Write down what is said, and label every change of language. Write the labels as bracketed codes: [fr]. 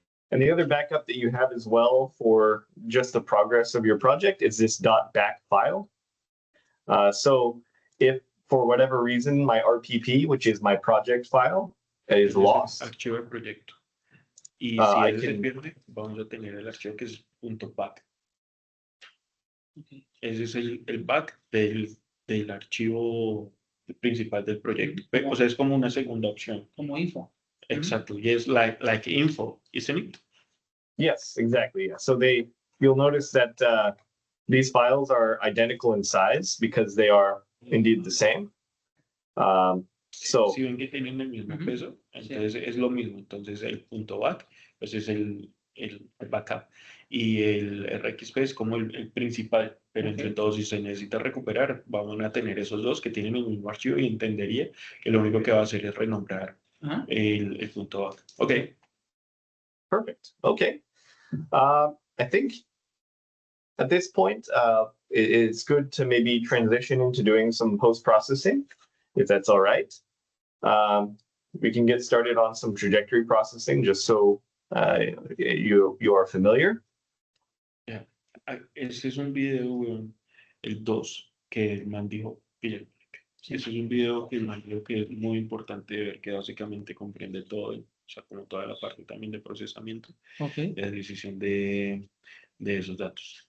[en] And the other backup that you have as well for just the progress of your project is this .back file. So if for whatever reason my RPP, which is my project file, is lost. [es] Archivo del proyecto. Y si ese se pierde, vamos a tener el archivo que es .back. Ok. Ese es el back del archivo principal del proyecto. O sea, es como una segunda opción. Como info. Exacto. Y es [en] like info, isn't it? Yes, exactly. Yeah. So you'll notice that these files are identical in size because they are indeed the same. So [es] Si ven que tienen el mismo peso, entonces es lo mismo. Entonces el punto back, pues es el backup. Y el RXP es como el principal, pero entre todos, si se necesita recuperar, vamos a tener esos dos que tienen el mismo archivo y entendería que lo único que va a hacer es renombrar el punto back. Ok. [en] Perfect. Okay. I think at this point, it's good to maybe transition into doing some post-processing, if that's all right. We can get started on some trajectory processing just so you are familiar. Yeah. [es] Ese es un video, weón, el 2, que el man dijo, pilla, ese es un video que el man dijo que es muy importante ver, que básicamente comprende todo, o sea, como toda la parte también de procesamiento, Ok. de adquisición de esos datos.